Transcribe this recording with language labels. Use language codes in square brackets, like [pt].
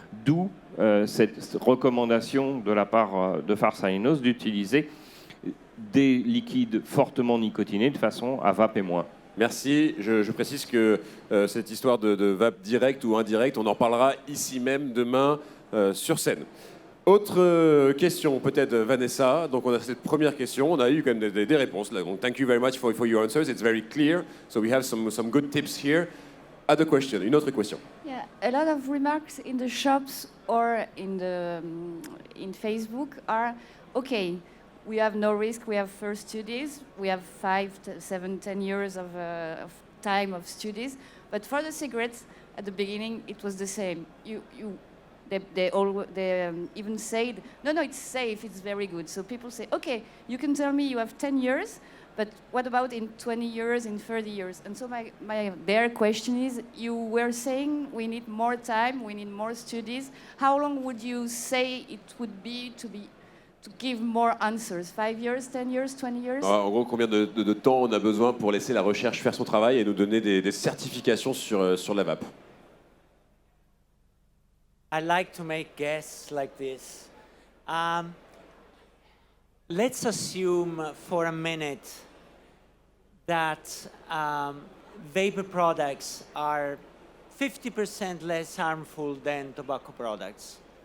[fr] D'où cette recommandation de la part de Farsalinos d'utiliser des liquides fortement nicotinés de façon à vaper moins. Merci. Je précise que cette histoire de vape direct ou indirect, on en parlera ici même demain sur scène. Autre question, peut-être Vanessa. Donc on a cette première question, on a eu quand même des réponses. [en] Donc thank you very much for your answers. It's very clear. So we have some good tips here. Other question, [fr] une autre question. [en] Yeah, a lot of remarks in the shops or in Facebook are okay. We have no risk. We have first studies. We have 5, 7, 10 years of time of studies. But for the cigarettes, at the beginning, it was the same. They even said, no, it's safe, it's very good. So people say, okay, you can tell me you have 10 years, but what about in 20 years, in 30 years? And so their question is, you were saying we need more time, we need more studies. How long would you say it would be to give more answers? 5 years, 10 years, 20 years? [fr] En gros, combien de temps on a besoin pour laisser la recherche faire son travail et nous donner des certifications sur la vape? [en] I like to make guesses like this. Let's assume for a minute that vapor products are 50% less harmful than tobacco products.